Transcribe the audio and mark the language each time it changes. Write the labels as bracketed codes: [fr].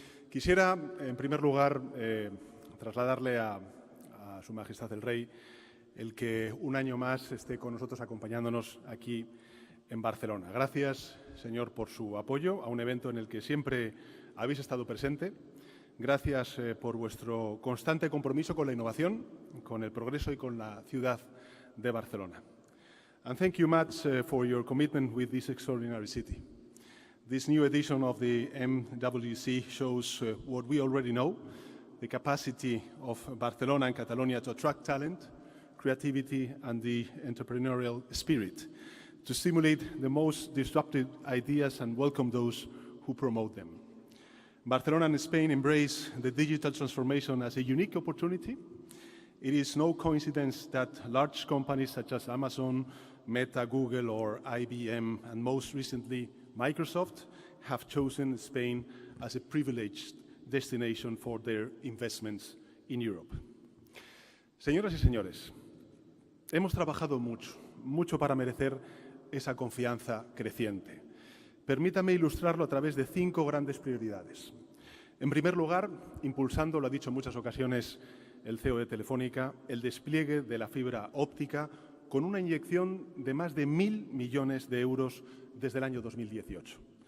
[es] Quisiera, en primer lugar, trasladarle a Su Majestad el Rey el que un año más esté con nosotros acompañándonos aquí en Barcelona. Gracias, señor, por su apoyo a un evento en el que siempre habéis estado presente. Gracias por vuestro constante compromiso con la innovación, con el progreso y con la ciudad de Barcelona. [en] And thank you much for your commitment with this extraordinary city. This new edition of the MWC shows what we already know, the capacity of Barcelona and Catalonia to attract talent, creativity and the entrepreneurial spirit, to stimulate the most disruptive ideas and welcome those who promote them. Barcelona and Spain embrace the digital transformation as a unique opportunity. It is no coincidence that large companies such as Amazon, Meta, Google, or IBM, and most recently Microsoft, have chosen Spain as a privileged destination for their investments in Europe. [es] Señoras y señores, hemos trabajado mucho para merecer esa confianza creciente. Permítame ilustrarlo a través de 5 grandes prioridades. En primer lugar, impulsando, lo ha dicho en muchas ocasiones el CEO de Telefónica, el despliegue de la fibra óptica con una inyección de más de 1.000 millones de euros desde el año 2018.